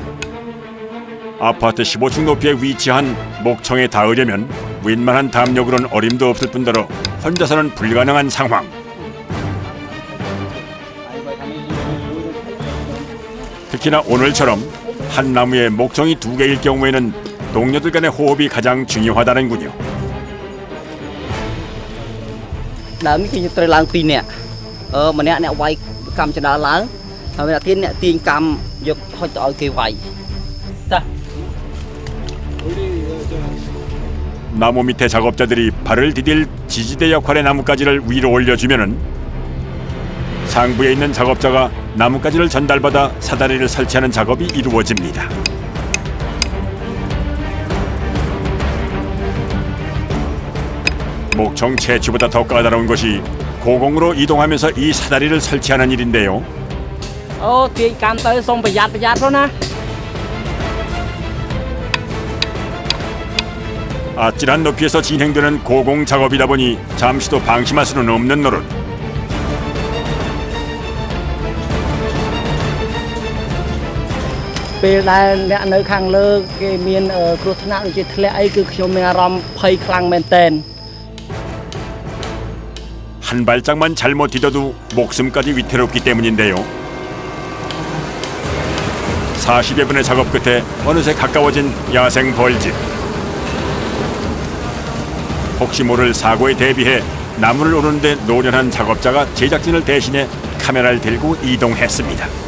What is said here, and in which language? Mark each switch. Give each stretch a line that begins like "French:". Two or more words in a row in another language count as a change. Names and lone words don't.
Korean: 아파트 15층 높이에 위치한 목청에 닿으려면 웬만한 담력으론 어림도 없을 뿐더러 혼자서는 불가능한 상황. 특히나 오늘처럼 한 나무에 목청이 2개일 경우에는 동료들 간의 호흡이 가장 중요하다는군요.
Khmer: ដើមនេះខ្ញុំត្រូវឡើង2នាក់ម្នាក់អ្នកវាយកម្មចដាឡើងហើយម្នាក់ទៀតអ្នកទាញកម្មយកហុចទៅឲ្យគេវាយតា
Korean: 나무 밑에 작업자들이 발을 디딜 지지대 역할의 나뭇가지를 위로 올려주면은 상부에 있는 작업자가 나뭇가지를 전달받아 사다리를 설치하는 작업이 이루어집니다. 목청 채취보다 더 까다로운 것이 고공으로 이동하면서 이 사다리를 설치하는 일인데요.
Khmer: អូទាញកម្មទៅសូមប្រយ័ត្នផងណា
Korean: 아찔한 높이에서 진행되는 고공 작업이다 보니 잠시도 방심할 수는 없는 노릇.
Khmer: ពេលដែលអ្នកនៅខាងលើគេមានគ្រោះថ្នាក់ដូចជាធ្លាក់អីគឺខ្ញុំមានអារម្មណ៍ភ័យខ្លាំងមែនទែន
Korean: 한 발짝만 잘못 디뎌도 목숨까지 위태롭기 때문인데요. 40여 분의 작업 끝에 어느새 가까워진 야생 벌집. 혹시 모를 사고에 대비해 나무를 오르는데 노련한 작업자가 제작진을 대신해 카메라를 들고 이동했습니다.